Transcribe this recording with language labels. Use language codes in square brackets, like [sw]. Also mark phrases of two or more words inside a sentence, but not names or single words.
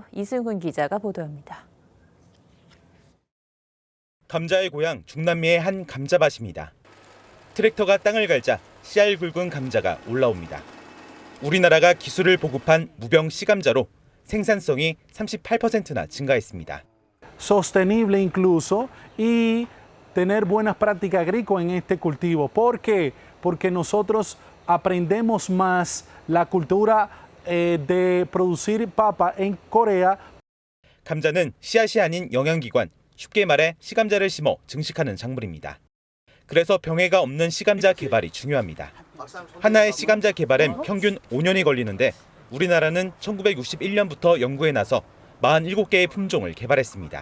[ko] 이승훈 기자가 보도합니다. 감자의 고향 중남미의 한 감자밭입니다. 트랙터가 땅을 갈자 씨알 굵은 감자가 올라옵니다. 우리나라가 기술을 보급한 무병 씨감자로 생산성이 38%나 증가했습니다. [es] Sostenible incluso y tener buenas prácticas agrícolas en este cultivo. ¿Por qué? Porque nosotros aprendemos más la cultura de producir papa en Corea. [ko] 감자는 씨앗이 아닌 영양기관, 쉽게 말해 씨감자를 심어 증식하는 작물입니다. 그래서 병해가 없는 씨감자 개발이 중요합니다. 하나의 씨감자 개발엔 평균 5년이 걸리는데 우리나라는 1961년부터 연구에 나서 47개의 품종을 개발했습니다.